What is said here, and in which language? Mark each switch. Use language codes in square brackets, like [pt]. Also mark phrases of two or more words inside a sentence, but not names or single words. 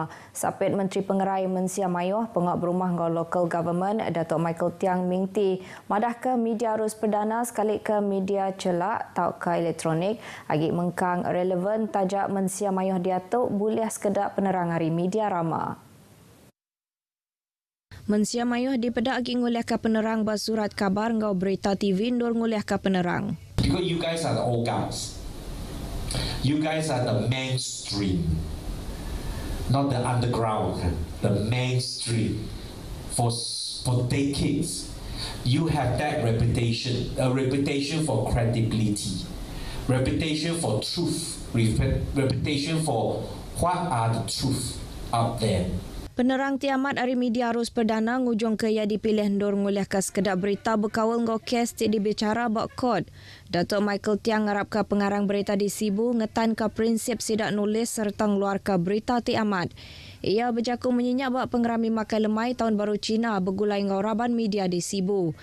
[iba] Sapit Menteri Pengerai Mensia Mayuah pengawat berumah ngau [en] local government [iba] Datuk Michael Tiang Mingti madah ke media arus perdana sekali ke media celak tau ke elektronik agi mengkang relevan tajak Mensia Mayuah diatuk boleh sekedar penerang hari media rama. Mensia Mayuah dipedak agi nguliahkan penerang bas surat kabar ngau berita TV ndur nguliahkan penerang. [en] Because you guys are the old guys. You guys are the mainstream. Not the underground. The mainstream. For decades. You have that reputation. A reputation for credibility. Reputation for truth. Reputation for what are the truth out there. [iba] Penerang tiamat hari media arus perdana ngujung ke ia dipilih ndur nguliahkan sekedar berita berkawal ngau kes ti dibicara bak kod. Datuk Michael Tiang ngarapkan pengarang berita di Sibu ngetan ke prinsip sidak nulis serta ngeluarkan berita tiamat. Ia berjaku menyenyak bak pengerami makai lemai tahun baru Cina bergulai ngau Raban media di Sibu.